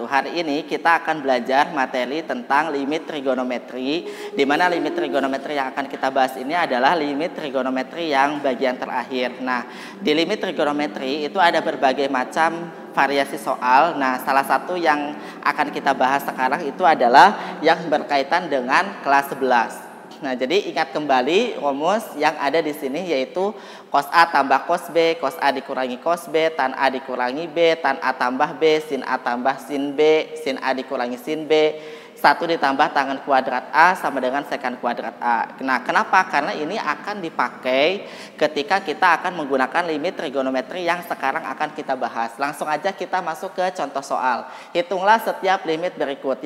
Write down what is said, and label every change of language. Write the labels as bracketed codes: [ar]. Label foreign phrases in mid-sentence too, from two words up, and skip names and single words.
[id] Hari ini kita akan belajar materi tentang limit trigonometri, di mana limit trigonometri yang akan kita bahas ini adalah limit trigonometri yang bagian terakhir. Nah, di limit trigonometri itu ada berbagai macam variasi soal. Nah, salah satu yang akan kita bahas sekarang itu adalah yang berkaitan dengan kelas 11. Nah, jadi ingat kembali rumus yang ada di sini, yaitu cos A tambah cos B, cos A dikurangi cos B, tan A dikurangi B, tan A tambah B, sin A tambah sin B, sin A dikurangi sin B, 1 ditambah tangen kuadrat A sama dengan sekant kuadrat A. Nah, kenapa? Karena ini akan dipakai ketika kita akan menggunakan limit trigonometri yang sekarang akan kita bahas. Langsung aja kita masuk ke contoh soal. Hitunglah setiap limit berikut.